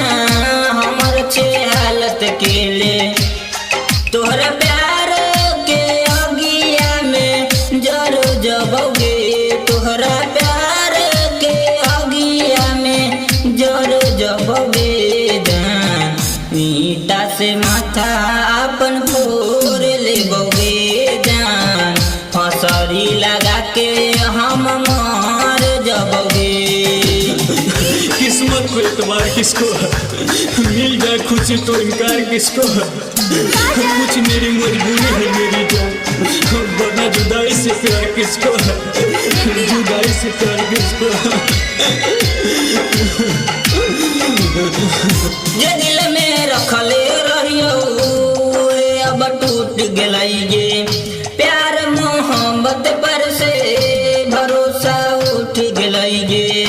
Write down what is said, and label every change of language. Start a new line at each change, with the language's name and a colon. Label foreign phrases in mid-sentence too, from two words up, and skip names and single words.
Angika: हमर छे हालत केले तोहरा प्यार के अगिया में जर जबौगे तोहरा प्यार के अगिया में जर जबौगे जान ईटा से माथा अपन फोड़ लेबौगे जान फसरी लगा के हम मार जबौगे।
Hindi: किस्मत को एतबार किसको है मिल जाए खुशी तो इनकार किसको है कुछ मेरी मजबूरी है मेरी जान वरना जुदाई से प्यार किसको है जुदाई से प्यार किसको है।
Angika: जे दिल में रखले रहियो अब टूट गेलई गे प्यार मोहब्बत पर से भरोसा उठ गेलई गे